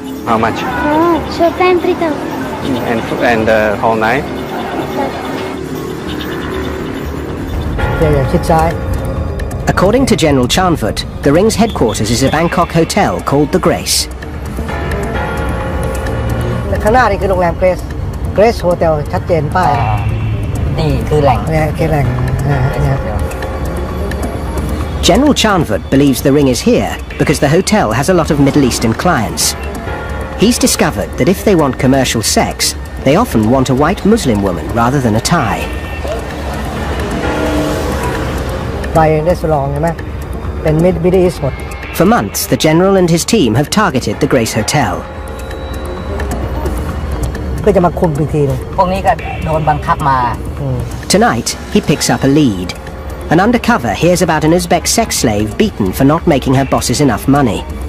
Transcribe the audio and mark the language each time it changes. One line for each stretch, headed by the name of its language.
English: How much? So plan 3,000. And the whole night?
Thai: อย่าชิดซ้าย
English: According to General Chanfut, the ring's headquarters is a Bangkok hotel called the Grace.
Thai: ข้างหน้านี่คือโรงแรมเกรสโฮเทลชัดเจนป้าย นี่คือแหล่ง เนี่ยคือแหล่งเนี่ย
English: General Chanfut believes the ring is here because the hotel has a lot of Middle Eastern clients. He's discovered that if they want commercial sex, they often want a white Muslim woman rather than a Thai.
Thai: ไปเรสลองใช่ไหมเป็นมิดอีสหมด
English: For months, the general and his team have targeted the Grace Hotel.
Thai: เพื่อจะมาคุมอีกทีนึง พวกนี้ก็โดนบังคับมา
English: Tonight, he picks up a lead. An undercover hears about an Uzbek sex slave beaten for not making her bosses enough money.